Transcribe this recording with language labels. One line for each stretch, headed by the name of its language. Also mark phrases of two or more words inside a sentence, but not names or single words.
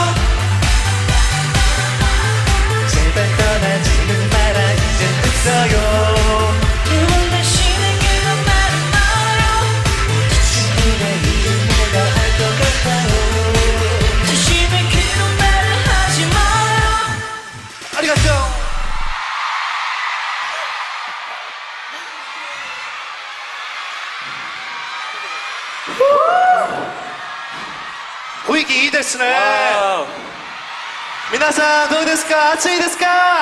Korean: 제발 떠나지는 마라 이제 됐어요 두 번 다시는 그런 말을 말아요 지치면 이제 내가 알 것 같아요 다시는 그런 말을 하지 마요 아리가또
Japanese: 雰囲気いいですね皆さんどうですか暑いですか